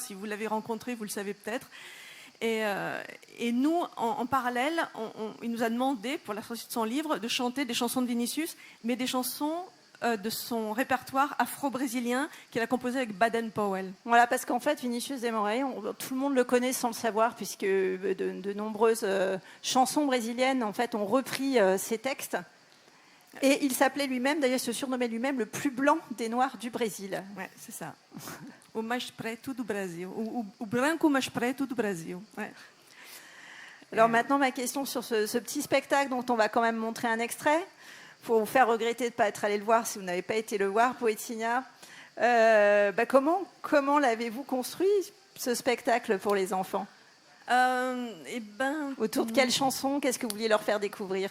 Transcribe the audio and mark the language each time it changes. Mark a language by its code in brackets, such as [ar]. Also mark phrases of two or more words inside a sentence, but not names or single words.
[fr] Si vous l'avez rencontré, vous le savez peut-être. Et nous, en parallèle, il nous a demandé, pour la sortie de son livre, de chanter des chansons de Vinicius, mais des chansons de son répertoire afro-brésilien qu'il a composé avec Baden-Powell. Voilà, parce qu'en fait, Vinicius de Moraes, tout le monde le connaît sans le savoir, puisque de nombreuses chansons brésiliennes en fait, ont repris ses textes. Et il s'appelait lui-même, d'ailleurs, se surnommait lui-même le plus blanc des Noirs du Brésil. Ouais, c'est ça. [pt] O mais preto do Brasil. O branco mais preto do Brasil. [fr] Ouais. Alors maintenant, ma question sur ce petit spectacle dont on va quand même montrer un extrait, pour vous faire regretter de ne pas être allé le voir si vous n'avez pas été le voir, Poetinha. Comment l'avez-vous construit, ce spectacle pour les enfants? Autour de quelles chansons? Qu'est-ce que vous vouliez leur faire découvrir?